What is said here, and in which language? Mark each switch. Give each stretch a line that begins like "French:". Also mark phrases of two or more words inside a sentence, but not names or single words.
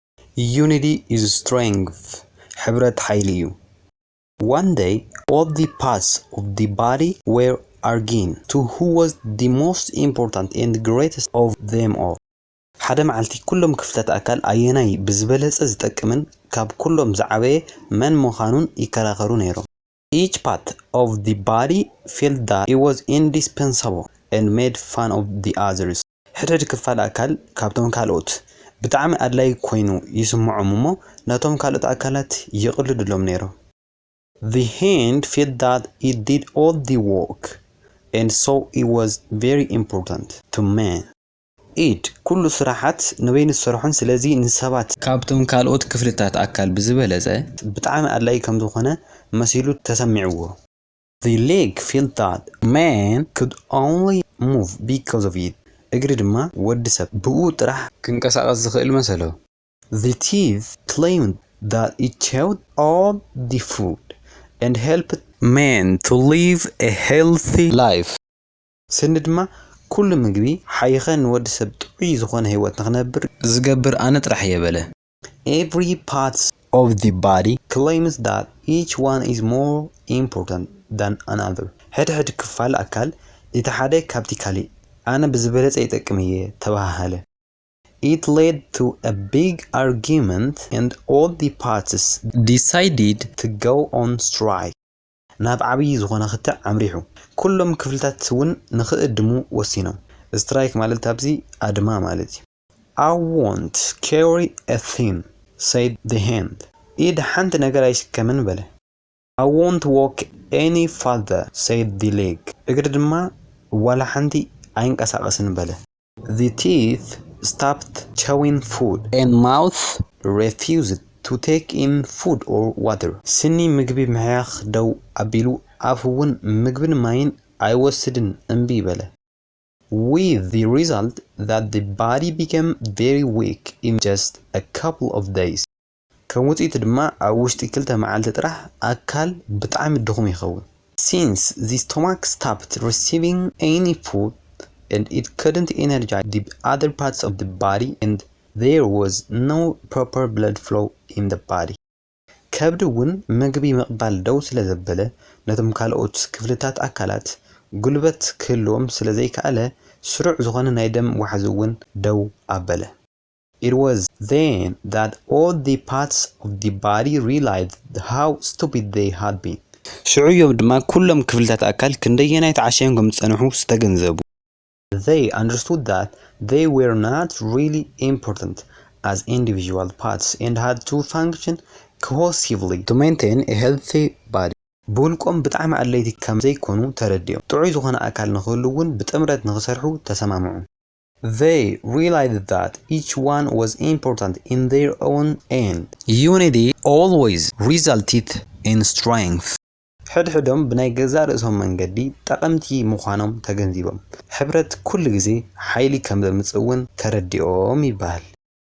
English: Unity is strength.
Tigrinya: ሕብረት ሓይሊ.
English: One day, all the parts of the body were arguing to who was the most important and greatest of them all.
Tigrinya: ሓደ መዓልቲ ኩሎም ክፍለት ኣካል ኣየናይ ብዝበለጸ ዝጠቅምን ካብ ኩሎም ዝዓበየ መን ምዃኑን ይከራኸሩ ነይሮም.
English: Each part of the body felt that it was indispensable and made fun of the others.
Tigrinya: ሕድሕድ ክፋል ኣካል ካብቶም ካልኦት ብጣዕሚ ኣድላይ ኮይኑ ይስምዖም እሞ ነቶም ካልኦት ኣካላት ይቕልድሎም ነይሮም.
English: The hand felt that it did all the work and so it was very important to man.
Tigrinya: It ኩሉ ስራሓት ንበይኑ ዝሰርሑን ስለዚ ንሰባት ካብቶም ካልኦት ክፍልታት ኣካል ብዝበለጸ ብጣዕሚ ኣድላይ ከም ዝኾነ መሲሉ ተሰሚዕዎ.
English: The leg felt that man could only move because of it.
Tigrinya: እግሪ ድማ ወዲ ሰብ ብኡ ጥራሕ ክንቀሳቐስ ዝኽእል መሰሎ.
English: The teeth claimed that it chewed all the food and helped man to live a healthy life.
Tigrinya: ስኒ ድማ ኩሉ ምግቢ ሓይኸን ወዲ ሰብ ጥዑይ ዝኾነ ህይወት ንኽነብር ዝገብር ኣነ ጥራሕ የበለ.
English: Every part of the body claims that each one is more important than another.
Tigrinya: ሕድሕድ ክፋል ኣካል እቲ ሓደ ካብቲ ካሊእ ኣነ ብዝበለጸ ይጠቅም እየ ተባሃለ.
English: It led to a big argument and all the parts decided to go on strike.
Tigrinya: ናብ ዓብይ ዝኾነ ክትዕ ኣምሪሑ ኩሎም ክፍልታት እውን ንኽእድሙ ወሲኖም. ስትራይክ ማለት ኣብዚ ኣድማ ማለት እዩ.
English: I won't carry a thing, said the hand.
Tigrinya: ኢድ ሓንቲ ነገር ኣይሽከምን በለ.
English: I won't walk any further, said the leg.
Tigrinya: እግሪ ድማ ዋላ ሓንቲ ኣይንቀሳቐስን በለ.
English: The teeth stopped chewing food and mouth refused to take in food or water.
Tigrinya: ስኒ ምግቢ ምሕያኽ ደው ኣቢሉ ኣፍ እውን ምግብን ማይን ኣይወስድን እምቢ በለ.
English: With the result that the body became very weak in just a couple of days.
Tigrinya: ከም ውጽኢት ድማ ኣብ ውሽጢ ክልተ መዓልቲ ጥራሕ ኣካል ብጣዕሚ ድኹም ይኸውን.
English: Since the stomach stopped receiving any food and it couldn't energize the other parts of the body and there was no proper blood flow in the body.
Tigrinya: ከብዲ እውን ምግቢ ምቕባል ደው ስለ ዘበለ ነቶም ካልኦት ክፍልታት ኣካላት ጉልበት ክህልዎም ስለ ዘይከኣለ ስሩዕ ዝኾነ ናይ ደም ዋሕዚ እውን ደው ኣበለ.
English: It was then that all the parts of the body realized how stupid they had been.
Tigrinya: ሽዑዮም ድማ ኩሎም ክፍልታት ኣካል ክንደየናይ ተዓሸዮም ከም ዝጸንሑ ዝተገንዘቡ.
English: They understood that they were not really important as individual parts and had to function cohesively to maintain a healthy body.
Tigrinya: ብውልቆም ብጣዕሚ ኣድለይቲ ከም ዘይኮኑ ተረዲኦም ጥዑይ ዝኾነ ኣካል ንኽህሉ እውን ብጥምረት ንኽሰርሑ ተሰማምዑ.
English: They realized that each one was important in their own end. Unity always resulted in strength.
Tigrinya: ሕድሕዶም ብናይ ገዛ ርእሶም መንገዲ ጠቐምቲ ምዃኖም ተገንዚቦም ሕብረት ኩሉ ግዜ ሓይሊ ከም ዘምጽእ እውን ተረዲኦም ይበሃል.